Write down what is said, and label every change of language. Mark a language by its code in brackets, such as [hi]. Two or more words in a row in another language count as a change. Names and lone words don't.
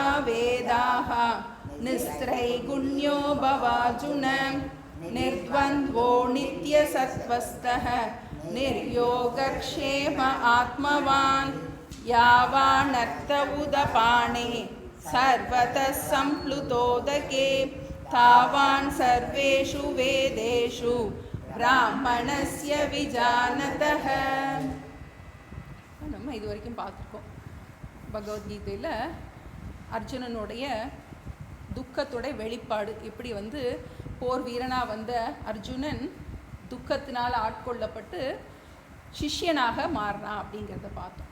[sa] वेदाः निस्त्रैगुण्यो भवार्जुन निर्द्वन्द्वो नित्यसत्त्वस्थः निर्योगक्षेम आत्मवान् यावानर्थ उदपाने सर्वतः सम्प्लुतोदके तावान् सर्वेषु वेदेषु ब्राह्मणस्य विजानतः. [ta] நம்ம இது வரைக்கும் பார்த்துருக்கோம். பகவத்கீதையில் அர்ஜுனனுடைய துக்கத்துடைய வெளிப்பாடு எப்படி போர் வீரனாக வந்த அர்ஜுனன் துக்கத்தினால் ஆட்கொள்ளப்பட்டு சிஷ்யனாக மாறினான் அப்படிங்கிறத பார்த்தோம்.